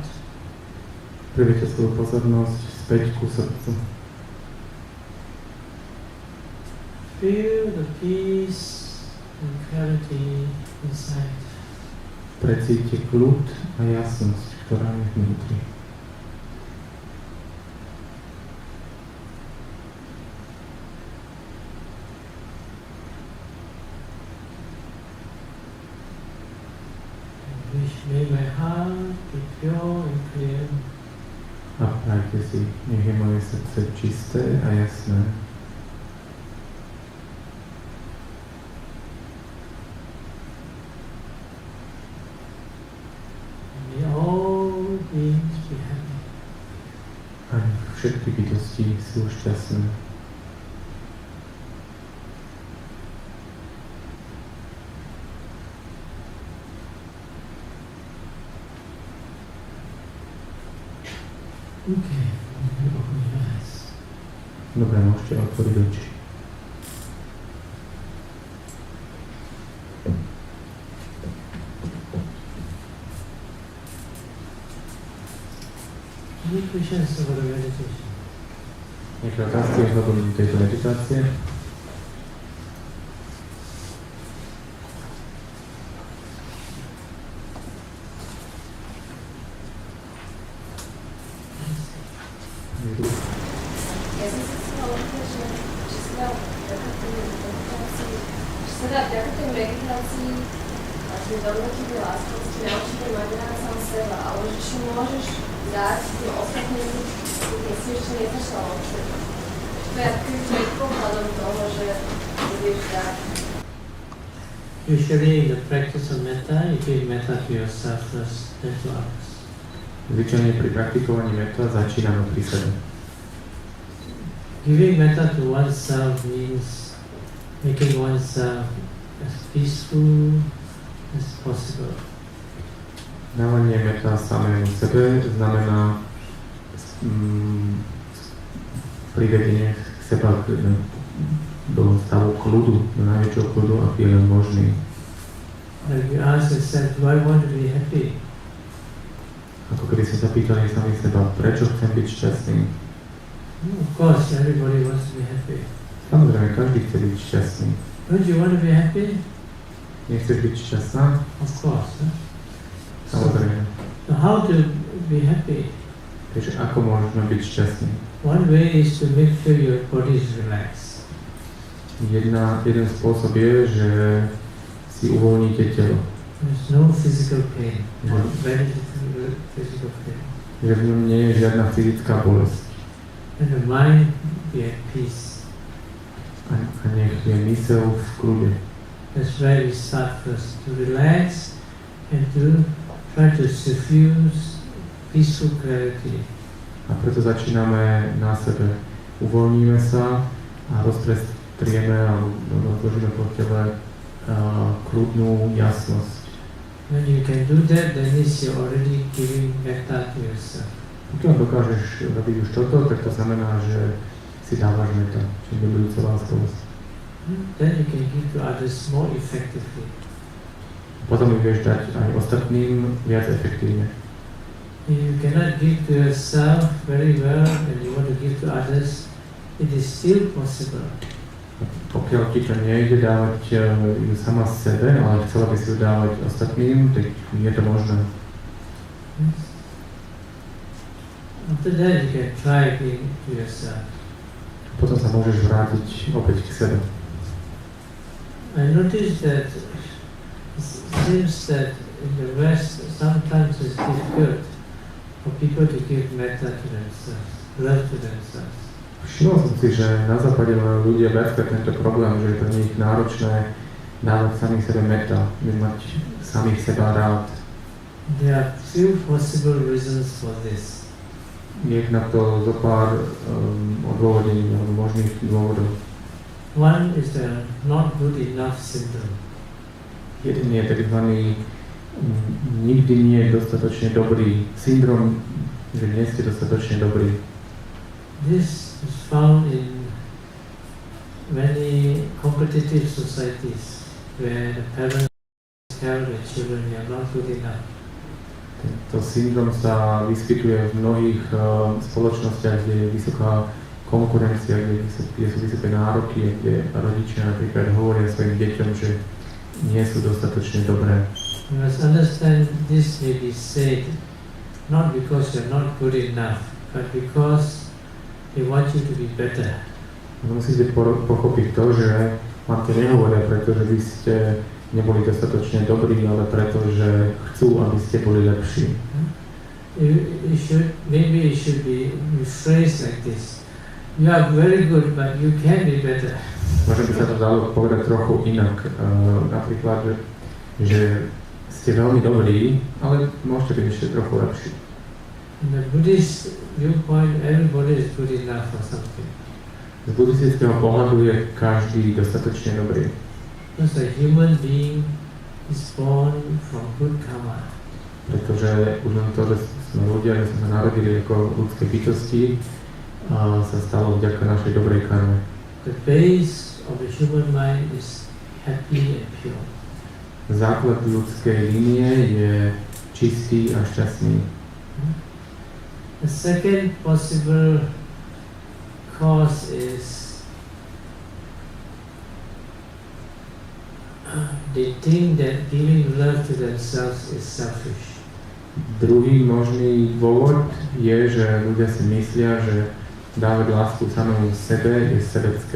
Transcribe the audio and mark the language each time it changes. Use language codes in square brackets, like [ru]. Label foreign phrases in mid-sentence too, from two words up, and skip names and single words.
[sk] Priviete svoju pozornosť späť ku srdcu. [en] Feel the peace and clarity inside. [sk] Precíťte kľud a jasnosť, ktorá je vnútri. [en] May my heart be pure and clear. [sk] A prajte si, nech je moje srdce čisté a jasné. [en] May all beings be happy. [sk] A nech všetky bytosti sú šťastné. [en] Okay, open your eyes. [sk] Dobre, môžete otvoriť oči. [en] Any questions about the meditation? [sk] Nejaké otázky ohľadom tejto meditácie? Ja som sa chcela opýtať, že či sa dá vďaka tej meditácii a tým dobrotivým láskosti naučiť mať rád sám seba, ale že či môžeš dať tým ostatným, keď si ešte nezačala učiť. To je takým predpokladom toho, že budeš dať. [en] Usually in the practice of metta, you give metta to yourself first, then to others. [sk] Zvyčajne pri praktikovaní metta začíname pri sebe. [en] Giving metta to oneself means making oneself as peaceful as possible. [sk] Dávanie metta samému sebe znamená privedenie seba do stavu kľudu, do najväčšieho kľudu, aký je len možný. [en] Like you ask yourself, do I want to be happy? [sk] Ako keby ste sa pýtali sami seba, prečo chcem byť šťastný? [en] Of course, everybody wants to be happy. [sk] Samozrejme, každý chce byť šťastný. [en] Don't you want to be happy? [sk] Nechceš byť šťastná? [en] Of course. Huh? [sk] Samozrejme. [en] So how to be happy? [sk] Takže ako môžeme byť šťastní? [en] One way is to make sure your body is relaxed. [sk] Jeden spôsob je, že si uvoľníte telo. [en] There's no physical pain, or very little physical pain. [sk] Že v ňom nie je žiadna fyzická bolesť. [en] And the mind be at peace. [sk] A nech je myseľ v kľude. [en] That's why we start first, to relax and to try to suffuse peaceful clarity. [sk] A preto začíname na sebe. Uvoľníme sa a rozprestrieme a rozložíme po tele kľudnú jasnosť. [en] When you can do that, then means you're already giving metta to yourself. [sk] Pokiaľ dokážeš robiť už toto, tak to znamená, že si dávaš meta, čiže nebudúca láskavosť. [en] Then you can give to others more effectively. [sk] Potom ju vieš dať aj ostatným viac efektívne. [en] If you cannot give to yourself very well and you want to give to others, it is still possible. [sk] Pokiaľ ti to nejde dávať ju sama sebe, ale chcela by si ju dávať ostatným, tak je to možné. [en] Yes. After that you can try giving to yourself. [sk] Potom sa môžeš vrátiť opäť k sebe. [en] I noticed that it seems that in the West sometimes it's difficult for people to give metta to themselves, love to themselves. [sk] Všimol som si, že na západe majú ľudia viackrát tento problém, že je pre nich náročné dávať samých sebe metta, mať samých seba rád. [en] There are few possible reasons for this. [sk] Je na to zo pár odôvodení alebo možných dôvodov. [en] One is the not good enough syndrome. [sk] Jeden je tzv. Nikdy nie je dostatočne dobrý syndrom, že nie ste dostatočne dobrý. [en] This is found in many competitive societies where the parents tell their children they are not good enough. [sk] Tento syndrom sa vyskytuje v mnohých spoločnostiach, kde je vysoká konkurencia, kde sú vysoké nároky, kde rodičia napríklad hovoria svojim deťom, že nie sú dostatočne dobré. [en] You must understand this may be said not because you're not good enough, but because they want you to be better. [sk] Musíte pochopiť to, že vám to nehovoria, pretože vy ste neboli dostatočne dobrí, ale preto, že chcú, aby ste boli lepší. [en] Maybe it should be rephrased like this. You are very good, but you can be better. [sk] Možno by sa to dalo povedať trochu inak. Napríklad, že ste veľmi dobrí, ale môžete byť ešte trochu lepší. [en] In the Buddhist viewpoint, everybody is good enough for something. [sk] Z buddhistického pohľadu je každý dostatočne dobrý. [en] Because a human being is born from good karma. [sk] Pretože už len to, že sme ľudia, že sme narodili ako ľudské bytosti, sa stalo vďaka našej dobrej karme. [en] The base of the human mind is happy and pure. [sk] Základ ľudskej línie je čistý a šťastný. [en] The second possible cause is they think that giving love to themselves is selfish. [sk] Druhý možný dôvod je, že ľudia si myslia, že dávať lásku samému sebe je sebecké.